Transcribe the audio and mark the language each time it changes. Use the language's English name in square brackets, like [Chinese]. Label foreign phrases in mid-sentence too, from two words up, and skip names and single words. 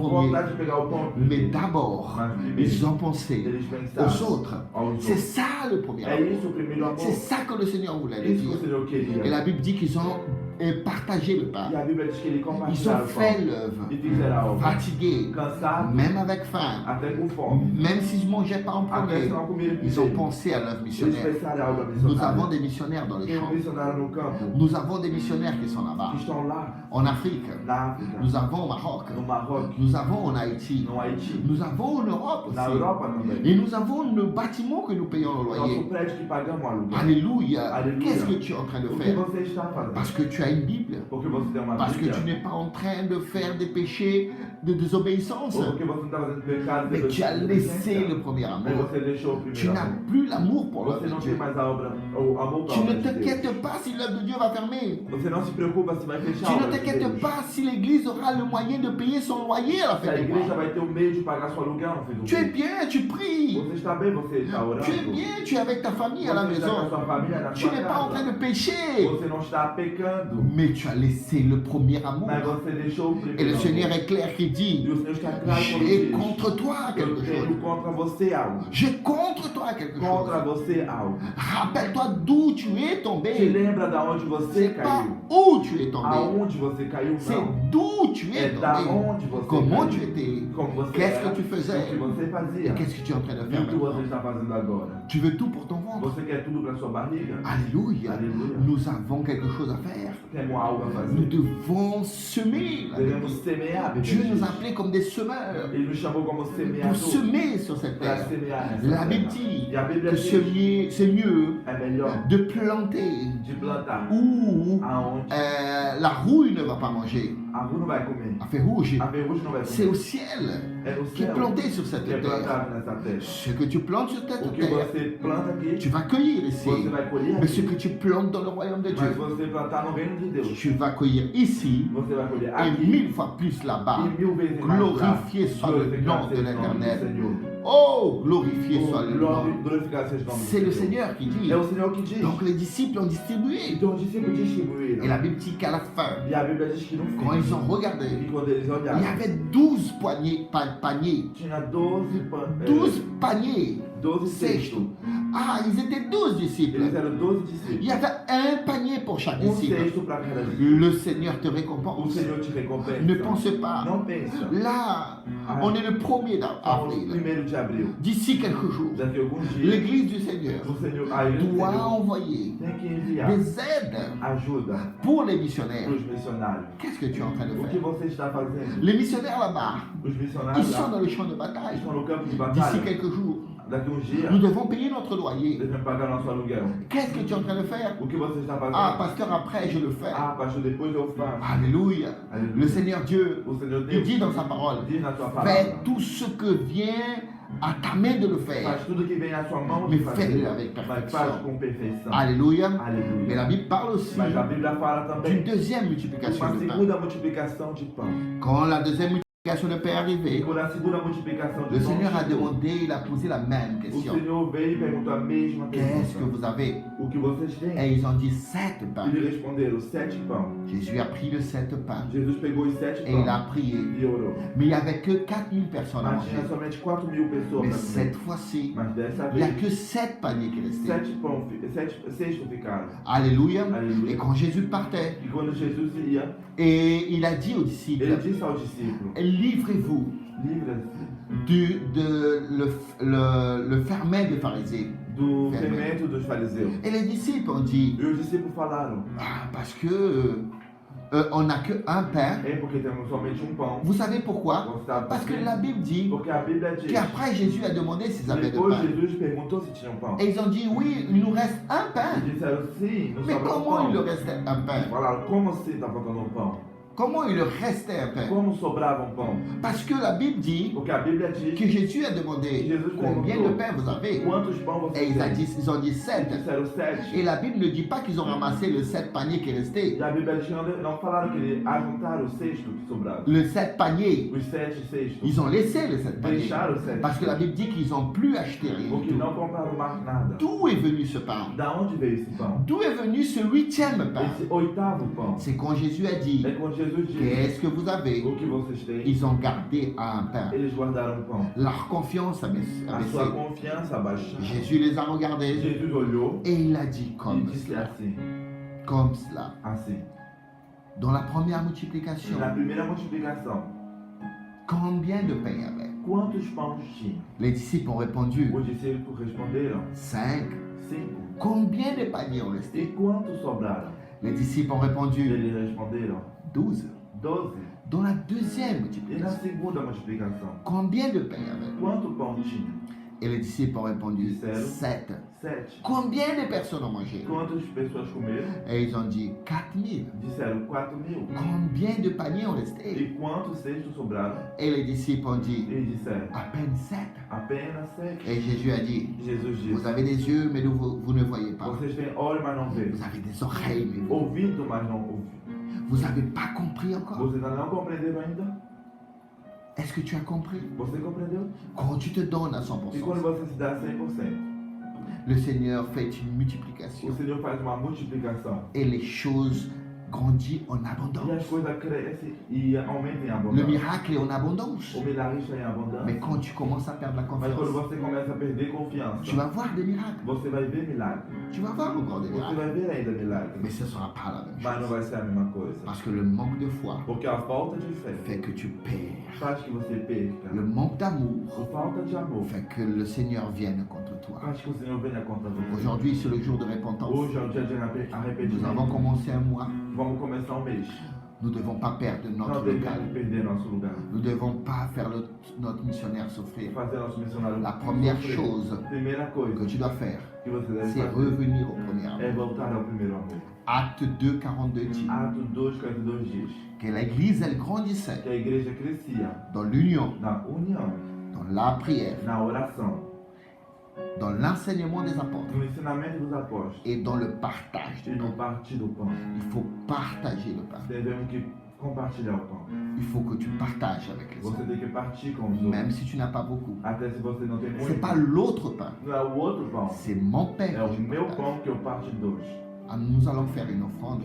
[French] Ou premier. [Portuguese] vontade de pegar o pão. [French] Mais d'abord, [Portuguese] Mas primeiro, [French] ils ont pensé [Portuguese] eles [French] aux [Portuguese] pensaram [French] autres. [Portuguese] aos [French] C'est [Portuguese] outros. [French] ça le premier [Portuguese] É [French] amour. [Portuguese] isso o primeiro amor. [French] C'est ça que le Seigneur voulait le [Portuguese] Isso que [French] dire. [Portuguese] o Senhor queria. [French] Et la Bible dit qu'ils ont partagé le [Portuguese] E [French] pain. [Portuguese] a Bíblia diz que ele [French] Ils [Portuguese] compartilhava [French] ont [Portuguese] o [French] fait [Portuguese] pão. [French] l'œuvre, [Portuguese] E fizeram a obra. [French] fatigués, [Portuguese] Cansado, [French] même avec faim, [Portuguese] até com fome. [French] même s'ils ne mangeaient pas en [Portuguese] Até [French] premier. [Portuguese] se não comerem [French] Ils ont [Portuguese] primeiro. [French] pensé à l'œuvre [Portuguese] Eles [French] missionnaire. [Portuguese] pensaram a obra [French] Nous avons [Portuguese] missionária. [French] des missionnaires dans les [Portuguese] Tem [French] champs. [Portuguese] missionário no campo [French] Nous avons des missionnaires qui sont là-bas. [Portuguese] que estão lá [French] En Afrique, [Portuguese] na África, [French] nous avons au Maroc, [Portuguese] no Maroc, [French] nous avons en Haïti, [Portuguese] no Haiti, [French] nous avons en Europe [Portuguese] na [French] aussi. [Portuguese] Europa também. [French] Et nous avons le bâtiment que nous payons le [Portuguese] Nosso [French] loyer. [Portuguese] prédio que pagamos o aluguel. [French] Alléluia. [Portuguese] Alléluia. [French] Qu'est-ce que tu es en train de [Portuguese] O que [French] faire? [Portuguese] você está fazendo? [French] Parce que tu as une Bible. [Portuguese] Porque você tem uma [French] Parce que [Portuguese] Bíblia. [French] tu n'es pas en train de faire des péchés de désobéissance. [Portuguese] Ou porque você não está fazendo pecado [French] Mais tu as laissé le premier [Portuguese] Mas [French] amour. [Portuguese] você deixou o [French] Tu [Portuguese] primeiro [French] n'as [Portuguese] amor. [French] plus l'amour pour l'œuvre [Portuguese] Você [French] de [Portuguese] não tem [French] Dieu. [Portuguese] mais a obra, o amor para [French] Tu [Portuguese] a obra [French] ne [Portuguese] de Deus. [French] t'inquiètes pas si l'œuvre de Dieu va fermer. [Portuguese] Você não se preocupa se vai fechar [French] Tu [Portuguese] a [French] ne [Portuguese] obra de [French] t'inquiètes [Portuguese] Deus. [French] pas si l'église aura le moyen de payer son loyer à la [Portuguese] Se [French] fin [Portuguese] a [French] du [Portuguese] igreja [French] mois. [Portuguese] vai ter o meio de pagar seu aluguel no fim do [French] Tu es [Portuguese] mês. [French] bien, tu pries. [Portuguese] Você está bem, você está orando. [French] Tu es bien, tu es avec ta famille à la [Portuguese] Você está com a [French] maison. [Portuguese] sua família na [French] Tu [Portuguese] sua [French] n'es pas en train [Portuguese] casa. [French] de pécher. [Portuguese] Você não está pecando. [French] Mais tu as laissé le premier amour. [Portuguese] Mas você deixou o [French] Et [Portuguese] primeiro [French] le Seigneur [Portuguese] amor. [French] est clair qui [Portuguese] E [French] dit, [Portuguese] o Senhor está claro quando [French] j'ai [Portuguese] diz: [French] contre toi quelque [Portuguese] Eu tenho [French] chose. [Portuguese] contra você algo. [French] J'ai contre toi quelque [Portuguese] Contra [French] chose. [Portuguese] você algo. [French] Rappelle-toi d'où tu es [Portuguese] Te [French] tombé. [Portuguese] lembra da onde você [French] C'est pas [Portuguese] caiu. [French] où tu es tombé. [Portuguese] Aonde você caiu, [French] C'est [Portuguese] não. [French] d'où tu [Portuguese] É [French] es [Portuguese] da [French] tombé. [Portuguese] onde você [French] Comment [Portuguese] caiu. [French] tu étais. [Portuguese] Como você [French] Qu'est-ce [Portuguese] era, [French] que tu faisais? [Portuguese] o que você [French] Et [Portuguese] fazia. [French] qu'est-ce que tu es en train de [Portuguese] E [French] faire [Portuguese] o que você [French] maintenant? [Portuguese] está fazendo agora? [French] Tu veux tout pour ton ventre. [Portuguese] Você quer tudo para sua barriga? [French] Alléluia. [Portuguese] Alléluia. [French] Nous avons quelque chose à faire. [Portuguese] Temos algo a [French] Nous [Portuguese] fazer. [French] devons semer. la [Portuguese] Devemos [French] Bible. [Portuguese] semear, a Bíblia [French] Dieu nous [Portuguese] diz. [French] a appelés comme des semeurs [Portuguese] Ele nos chamou como [French] pour [Portuguese] semeador [French] semer sur cette [Portuguese] para [French] terre. [Portuguese] semear nessa [French] La [Portuguese] terra. [French] Bible dit [Portuguese] E a Bíblia [French] que [Portuguese] diz: [French] c'est mieux [Portuguese] é melhor [French] de planter [Portuguese] de plantar [French] où [Portuguese] aonde [French] la rouille ne va pas manger. [Portuguese] a rua não vai comer, [French] A fait rouge. [Portuguese] a ferrugem não vai [French] C'est [Portuguese] comer. [French] au ciel [Portuguese] É no [French] qui est [Portuguese] céu [French] planté sur cette [Portuguese] que é [French] terre. [Portuguese] plantado nessa terra. [French] Ce que tu plantes sur cette [Portuguese] O que [French] terre, [Portuguese] você planta aqui, [French] tu vas cueillir ici. [Portuguese] você vai colher [French] Mais ce [Portuguese] aqui. [French] que tu plantes dans le royaume de [Portuguese] Mas [French] Dieu, [Portuguese] você plantar no reino de Deus, [French] tu vas cueillir ici [Portuguese] você vai colher [French] et [Portuguese] aqui [French] 1000 fois plus là-bas. [Portuguese] e 1000 vezes mais lá. [French] Glorifié soit le nom [Portuguese] Glorificado [French] de [Portuguese] seja o nome do [French] l'Éternel. [Portuguese] Senhor. [French] Oh, glorifié soit le nom. [Portuguese] Glorificado seja o nome do [French] C'est le [Portuguese] Senhor. [French] Seigneur qui dit. [Portuguese] É o Senhor que diz. [French] Donc les disciples ont distribué. [Portuguese] Então os discípulos distribuíram. [French] Et la Bible dit qu'à la fin, [Portuguese] E a Bíblia diz que no [French] quand [Portuguese] fim, [French] ils ont regardé, [Portuguese] e quando eles [French] il y [Portuguese] olharam, [French] avait 12 paniers. [Portuguese] tinha 12 [French] 12 paniers. [Portuguese] 12 cestos. [French] Ah, ils étaient 12 disciples. [Portuguese] Eles eram 12 [French] Il [Portuguese] discípulos. [French] y avait un panier pour chaque disciple. [Portuguese] Cesto para cada discípulo. [French] Le Seigneur te [Portuguese] O [French] récompense. [Portuguese] Senhor te recompensa. [French] Ne pense pas. [Portuguese] Não pensa. [French] Là, on est le 1er [Portuguese] Estamos [French] avril. [Portuguese] 1º de abril. [French] D'ici quelques jours, [Portuguese] Daqui a alguns dias, [French] l'Église du Seigneur [Portuguese] o Senhor, a igreja do [French] doit [Portuguese] Senhor [French] envoyer [Portuguese] tem que enviar [French] des aides [Portuguese] ajuda [French] pour les missionnaires. [Portuguese] para os missionários. [French] Qu'est-ce que tu es en train de [Portuguese] O que [French] faire? [Portuguese] você está fazendo? [French] Les missionnaires là-bas, [Portuguese] Os [French] ils [Portuguese] missionários [French] sont [Portuguese] lá [French] dans le champ de bataille. [Portuguese] estão no campo de [French] D'ici [Portuguese] batalha. [French] quelques jours, [Portuguese] Daqui a uns dias, [French] nous devons payer notre loyer. [Portuguese] devemos pagar nosso aluguel. [French] Qu'est-ce que tu es en train de faire? [Portuguese] O que você está fazendo? [French] Ah, pasteur, après je le fais. [Portuguese] Ah, pastor, depois eu faço. [French] Alléluia. [Portuguese] Alléluia. [French] Le Seigneur Dieu, [Portuguese] O Senhor [French] il [Portuguese] Deus [French] dit dans sa parole, [Portuguese] diz na sua [French] fais [Portuguese] palavra. [French] tout ce que vient à ta main de le faire. [Portuguese] Faz tudo que vem à sua mão [French] Mais [Portuguese] de [French] fais-le [Portuguese] fazer. [French] avec [Portuguese] Mas [French] perfection. [Portuguese] faz com perfeição. [French] Alléluia. Mais [Portuguese] Aleluia. [French] la Bible parle aussi [Portuguese] Mas a Bíblia fala [French] d'une [Portuguese] também [French] deuxième multiplication [Portuguese] uma [French] de pain. [Portuguese] segunda multiplicação de pão. [French] Quand la deuxième multiplication de pain est [Portuguese] E [French] arrivée, [Portuguese] quando a segunda multiplicação de [French] le [Portuguese] pão [French] Seigneur a [Portuguese] chegou, [French] demandé, il a posé la même [Portuguese] o [French] question. [Portuguese] Senhor veio e perguntou a mesma [French] Qu'est-ce que [Portuguese] pergunta. [French] vous avez? [Portuguese] O que vocês têm? [French] Et ils ont dit 7 pains. [Portuguese] Eles responderam 7 pão. [French] Jésus a pris le 7 pains [Portuguese] Jesus pegou os 7 [French] et il [Portuguese] pão [French] a prié. [Portuguese] e orou. [French] Mais il n'y avait que 4000 personnes à [Portuguese] Mas tinha [French] manger. [Portuguese] somente 4.000 pessoas [French] Mais [Portuguese] para comer. [French] cette fois-ci, [Portuguese] Mas dessa [French] il n'y a [Portuguese] vez, [French] que 7 paniers qui restaient. [Portuguese] 7 pão, 7 cestos ficaram. [French] Alléluia. [Portuguese] Alléluia. [French] Et quand Jésus partait, [Portuguese] E quando Jesus ia, [French] et il a dit aux [Portuguese] ele [French] disciples, [Portuguese] disse aos discípulos: [French] livrez-vous [Portuguese] livra-se [French] le ferment des pharisiens. [Portuguese] do Fermento. fermento dos fariseus. [French] Et les disciples ont dit, [Portuguese] E os discípulos falaram: [French] ah, parce que on n'a que un pain. [Portuguese] é porque temos somente pão. [French] Vous savez pourquoi? [Portuguese] Você sabe [French] Parce [Portuguese] por [French] que [Portuguese] quê? [French] la Bible dit [Portuguese] Porque a Bíblia diz. [French] qu'après Jésus a demandé s'ils avaient de [Portuguese] Depois [French] pain. [Portuguese] Jesus perguntou se tinham pão. [French] Et ils ont dit, oui, il nous reste un pain. [Portuguese] E disseram sim, nos [French] Mais [Portuguese] sobra [French] comment il leur [Portuguese] pão. [French] restait un pain? [Portuguese] Falaram: como assim está faltando pão? [French] Comment il leur restait un pain? [Portuguese] Como sobrava pão? [French] Parce que la Bible dit [Portuguese] Porque a Bíblia diz [French] que Jésus a demandé [Portuguese] Jesus [French] combien de [Portuguese] perguntou [French] pain vous avez. [Portuguese] quantos pão [French] Et [Portuguese] vocês têm. [French] ils ont dit 7. [Portuguese] Disseram 7. [French] Et la Bible ne dit pas qu'ils ont ramassé le 7 paniers qui restaient. [Portuguese] E a Bíblia diz que não falaram que eles ajuntaram o cesto que sobrava. [French] Le 7 paniers, [Portuguese] Os 7 cestos. [French] ils ont laissé les 7 paniers. [Portuguese] Deixaram os 7. [French] Parce que la Bible dit qu'ils n'ont plus acheté rien. [Portuguese] Porque não compraram mais nada. [French] D'où est venu ce pain? [Portuguese] Da onde veio esse pão? [French] D'où est venu ce 8e pain? [Portuguese] Esse 8º pão. [French] C'est quand Jésus a dit, [Portuguese] É quando Jesus disse: [French] qu'est-ce que vous avez? [Portuguese] o que vocês têm, [French] Ils ont gardé un pain. [Portuguese] eles guardaram o pão. [French] Leur confiance a baissé. [Portuguese] A sua confiança abaixou. [French] Jésus les a regardés [Portuguese] Jesus olhou [French] et il a dit [Portuguese] e [French] comme [Portuguese] disse [French] cela. [Portuguese] assim: [French] Comme cela. [Portuguese] assim. [French] Dans la première multiplication, [Portuguese] Na primeira multiplicação, [French] combien de pain y avait? [Portuguese] quantos pães tinha? [French] Les disciples ont répondu [Portuguese] Os discípulos responderam: [French] 5. [Portuguese] 5. [French] Combien de paniers ont [Portuguese] E [French] resté? [Portuguese] quantos sobraram? [French] Les disciples ont répondu [Portuguese] Eles responderam: [French] 12. [Portuguese] 12. [French] Dans la deuxième [Portuguese] E na [French] multiplication, [Portuguese] segunda multiplicação, [French] combien de pain y avait? [Portuguese] quanto pão tinha? [French] Et les disciples ont répondu [Portuguese] Disseram [French] 7. [Portuguese] 7. [French] Combien de personnes ont mangé? [Portuguese] Quantas pessoas comeram? [French] Et ils ont dit 4000. [Portuguese] Disseram 4.000. [French] Combien de paniers ont resté? [Portuguese] E quantos cestos sobraram? [French] Et les disciples ont dit [Portuguese] Eles disseram: [French] à peine 7. [Portuguese] apenas 7. [French] Et Jésus a dit, [Portuguese] Jesus [French] vous [Portuguese] disse: [French] avez des yeux, mais vous ne voyez pas. [Portuguese] vocês têm olhos, mas não veem. [French] Vous avez des oreilles, mais vous [Portuguese] Ouvido, mas não ouvem. [French] vous n'avez pas compris encore. [Portuguese] Vocês ainda não compreenderam ainda? [French] Est-ce que tu as compris? [Portuguese] Você compreendeu? [French] Quand tu te donnes à [Portuguese] E [French] 100%, [Portuguese] quando você se dá 100%, [French] le Seigneur fait une [Portuguese] o [French] multiplication [Portuguese] Senhor faz uma multiplicação. [French] et les choses grandissent en [Portuguese] E as [French] abondance. [Portuguese] coisas crescem e aumentam em [French] Le [Portuguese] abundância. [French] miracle est en abondance. [Portuguese] O milagre está em [French] Mais [Portuguese] abundância. [French] quand tu commences à perdre la [Portuguese] Mas quando [French] confiance, [Portuguese] você começa a perder [French] tu [Portuguese] confiança, [French] vas voir des miracles. [Portuguese] você vai ver milagre. [French] Tu vas voir encore des [Portuguese] Você [French] miracles. [Portuguese] vai ver ainda milagre. [French] Mais ce ne sera pas la même [Portuguese] Mas não [French] chose. [Portuguese] vai ser a mesma coisa. [French] Parce que le manque de foi [Portuguese] Porque a falta de fé [French] fait que tu perds. [Portuguese] faz que você perca. [French] Le manque d'amour [Portuguese] A falta de amor [French] fait que le Seigneur vienne contre toi. [Portuguese] faz que o Senhor venha contra você. [French] Aujourd'hui, c'est le jour de repentance. [Portuguese] Hoje é o dia de [French] Nous [Portuguese] arrependimento. [French] avons commencé un mois. [Portuguese] Vamos começar um mês. [French] Nous ne devons pas perdre [Portuguese] Não [French] notre [Portuguese] devemos [French] local. [Portuguese] perder nosso lugar. [French] Nous ne devons pas faire notre missionnaire souffrir. [Portuguese] Fazer nosso missionário. [French] La première [Portuguese] sofrer. [French] chose [Portuguese] Primeira coisa [French] que tu dois faire, [Portuguese] que você deve [French] c'est [Portuguese] fazer [French] revenir au premier [Portuguese] é [French] amour. [Portuguese] voltar ao primeiro amor. [French] Acte 2, 42 dit [Portuguese] Atos 2:42 diz [French] que l'Église, elle grandissait [Portuguese] que a igreja crescia [French] dans l'union, [Portuguese] na união, [French] dans la prière, [Portuguese] na oração, [French] dans l'enseignement des apôtres [Portuguese] no ensinamento dos apóstolos [French] et dans le partage [Portuguese] e [French] du [Portuguese] no [French] pain. [Portuguese] partir do pão. [French] Il faut partager le pain. [Portuguese] Devemos que compartilhar o pão. [French] Il faut que tu partages avec les [Portuguese] Você [French] autres. [Portuguese] tem que partir com os [French] Même [Portuguese] outros. [French] si tu n'as pas beaucoup. [Portuguese] Até se você não tem [French] C'est [Portuguese] muito. [French] pas l'autre pain, [Portuguese] Não é o outro pão. [French] c'est mon pain [Portuguese] É [French] que [Portuguese] o [French] je [Portuguese] meu [French] partage. [Portuguese] pão que eu parto de dois. [French] Ah, nous allons faire une offrande.